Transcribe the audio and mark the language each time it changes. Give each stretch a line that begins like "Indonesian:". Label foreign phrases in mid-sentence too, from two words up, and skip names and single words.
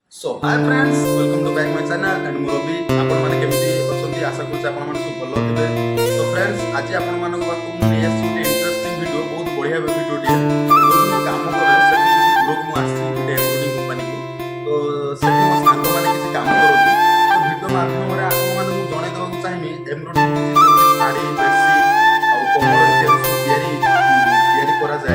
English: So, hi friends, welcome to back my channel and
Odia: ମୁଁ ରବି ଆପଣ ମାନେ କେମିତି ଅଛନ୍ତି ଆଶା କରୁଛି ଆପଣ ମାନେ ସବୁ ଭଲ ଥିବେ। ତ फ्रेंड्स ଆଜି ଆପଣ ମାନଙ୍କ ପାଖକୁ ମୁଁ ନେଇ ଆସିଛି ଗୋଟେ ଇଣ୍ଟରେଷ୍ଟିଂ ଭିଡ଼ିଓ ବହୁତ ବଢିଆ ଭିଡ଼ିଓ ଟିଏ। ଯୋଉଠି ମୁଁ କାମ କରେ ସେଠି କିଛି ଦୂରକୁ ମୁଁ ଆସିଛି ଗୋଟେ ଏମ୍ବ୍ରୋଡିଂ କମ୍ପାନୀକୁ। ତ ସେଠି ମୋ ସାଙ୍ଗମାନେ କିଛି କାମ କରନ୍ତି। ତ ଭିଡ଼ିଓ ମାଧ୍ୟମରେ ଆପଣ ମାନଙ୍କୁ ଜଣାଇ ଦେବାକୁ ଚାହିଁବି ଏମ୍ବ୍ରୋଡିଂ ଯୋଉଠି ଶାଢ଼ୀ ବେଡସିଟ୍ ଆଉ କମ୍ବଳ ଇତ୍ୟାଦି ସବୁ ତିଆରି କରାଯାଏ।